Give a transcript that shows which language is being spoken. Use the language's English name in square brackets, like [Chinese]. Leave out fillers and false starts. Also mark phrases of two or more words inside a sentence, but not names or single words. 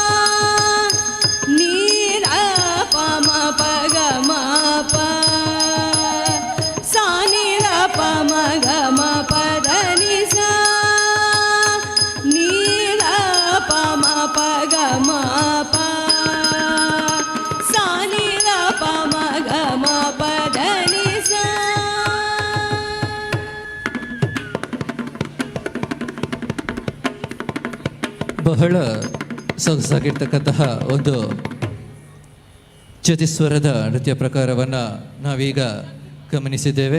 [Kannada] ni da pa ma pa ga ma pa sa ni da pa ma ga ma pa da ni sa ni da pa ma pa ga ma pa sa ni da pa ma ga ma pa da ni sa. ಬಹಳ ಸೊಗಸಾಗಿರ್ತಕ್ಕಂತಹ ಒಂದು ಚತಿಸ್ವರದ ನೃತ್ಯ ಪ್ರಕಾರವನ್ನು ನಾವೀಗ ಗಮನಿಸಿದ್ದೇವೆ.